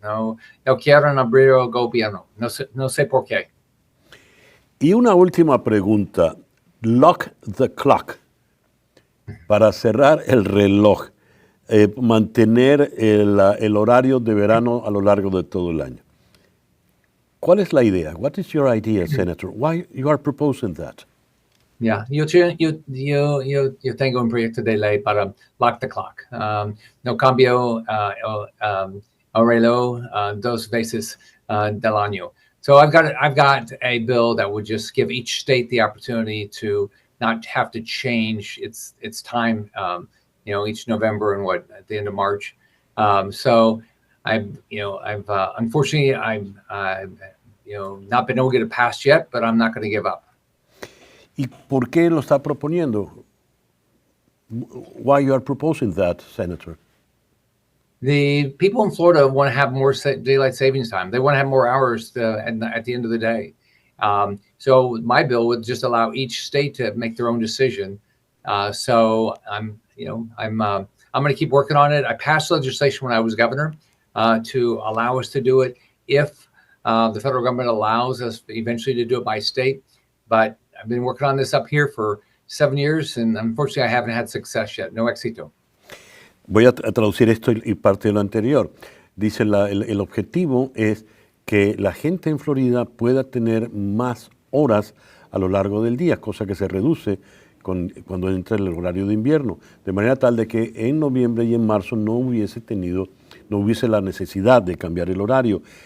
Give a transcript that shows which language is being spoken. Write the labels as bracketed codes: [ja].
[es] No quieren abrir el gobierno. No sé por qué. Y una última pregunta. Lock the clock. Para cerrar el reloj. Mantener el horario de verano a lo largo de todo el año. ¿Cuál es la idea? [en] What is your idea, Senator? Why you are proposing that? [es] Yeah, yo tengo un proyecto de ley para lock the clock. No cambio el reloj dos veces del año. [en] So I've got a bill that would just give each state the opportunity to not have to change its time, each November and at the end of March. So unfortunately I've not been able to get it passed yet, but I'm not going to give up. ¿Y por qué lo está proponiendo? Why you are proposing that, Senator? The people in Florida want to have more daylight savings time. They want to have more hours at the end of the day. So my bill would just allow each state to make their own decision. So I'm going to keep working on it. I passed legislation when I was governor to allow us to do it if the federal government allows us eventually to do it by state. But I've been working on this up here for 7 years, and unfortunately I haven't had success yet. [es] No éxito. Voy a traducir esto y parte de lo anterior. Dice, el objetivo es que la gente en Florida pueda tener más horas a lo largo del día, cosa que se reduce cuando entra el horario de invierno, de manera tal de que en noviembre y en marzo no hubiese la necesidad de cambiar el horario.